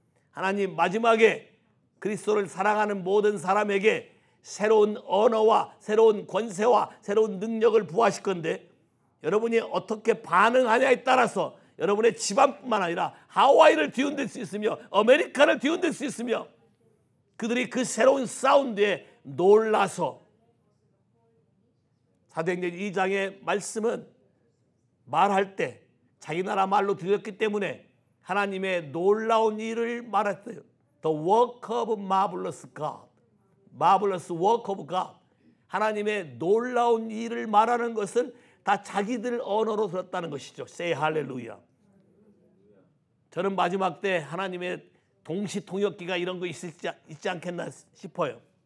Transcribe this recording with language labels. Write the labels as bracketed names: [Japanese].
[Korean] 하나님 마지막에 그리스도를 사랑하는 모든 사람에게 새로운 언어와 새로운 권세와 새로운 능력을 부어하실 건데 여러분이 어떻게 반응하냐에 따라서 여러분의 집안뿐만 아니라 하와이를 뒤흔들 수 있으며 아메리카를 뒤흔들 수 있으며 그들이 그 새로운 사운드에 놀라서. 사도행전 2장의 말씀은 말할 때 자기 나라 말로 들렸기 때문에 하나님의 놀라운 일을 말했어요. [English] The work of marvelous God. Marvelous work of God. [Korean] 하나님의 놀라운 일을 말하는 것을 다 자기들 언어로 들었다는 것이죠. [English] Say hallelujah. [Korean] 저는 마지막 때 하나님의 동시통역기가 이런 거 있지 않겠나 싶어요.